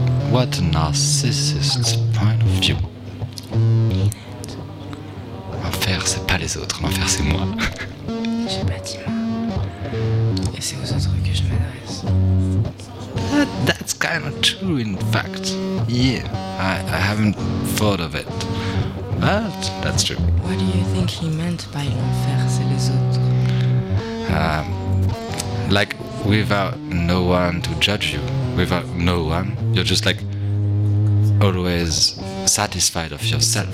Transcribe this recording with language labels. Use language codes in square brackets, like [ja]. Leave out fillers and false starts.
[en] What a narcissist's point of view. [fr] L'enfer, c'est pas les autres. L'enfer, c'est moi. J'ai pas dit moi. Et c'est aux autres que je m'adresse. [en] That's kind of true, in fact. Yeah, I haven't thought of it. But that's true. What do you think he meant by [fr] l'enfer, c'est les autres? [en] Like, without no one to judge you, without no one, you're just like always satisfied of yourself.